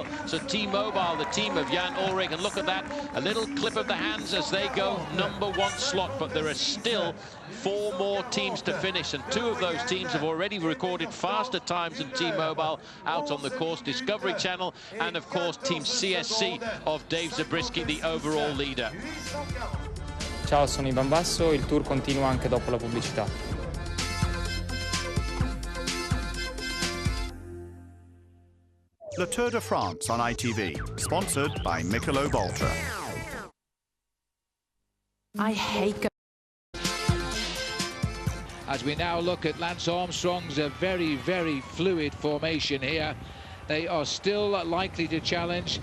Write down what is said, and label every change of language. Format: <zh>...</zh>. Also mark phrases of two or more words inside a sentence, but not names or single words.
<en>So T-Mobile, the team of Jan Ullrich, and look at that, a little clip of the hands as they go #1 slot, but there are still still 4 more teams to finish, and 2 of those teams have already recorded faster times than T-Mobile out on the course. Discovery Channel and, of course, Team CSC of Dave Zabriskie, the overall leader.</en> <it>Ciao, sono Ivan Basso, il tour continua anche dopo la pubblicità.</it> <en>Le Tour de France on ITV, sponsored by Michelob Ultra. I hate As we now look at Lance Armstrong's very, very fluid formation here, they are still likely to challenge.</en>